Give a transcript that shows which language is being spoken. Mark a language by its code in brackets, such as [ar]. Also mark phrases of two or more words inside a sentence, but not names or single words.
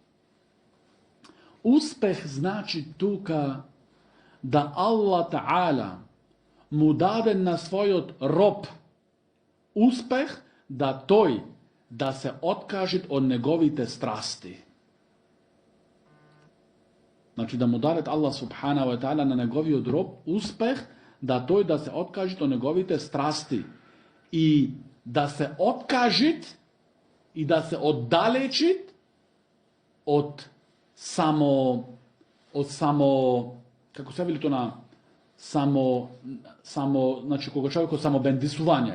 [mk] Успех значи тука да Аллах Таала му даде на својот роб успех да тој да се откаже од неговите страсти. Значи да му даде Аллах [ar] سبحانه وتعالى [mk] на неговиот роб успех да тој да се откаже од неговите страсти и да се откаже и да се оддалечи од само како се вели тоа значи кога човекот само бендисување.